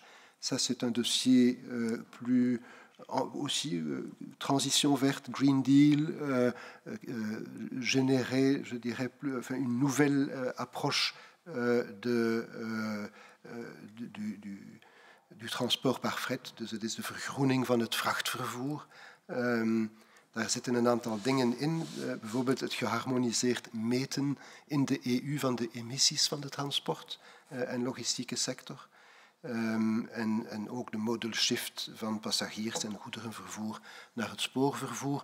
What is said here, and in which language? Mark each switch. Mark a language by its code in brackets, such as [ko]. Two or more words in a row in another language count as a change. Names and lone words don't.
[fr] Ça, c'est un dossier plus... aussi transition verte, Green Deal, générer, je dirais, une nouvelle approche du transport par fret. [nl] Dus het is de vergroening van het vrachtvervoer. Daar zitten een aantal dingen in, bijvoorbeeld het geharmoniseerd meten in de EU van de emissies van de transport en logistieke sector. En ook de [en] modal shift [nl] van passagiers- en goederenvervoer naar het spoorvervoer.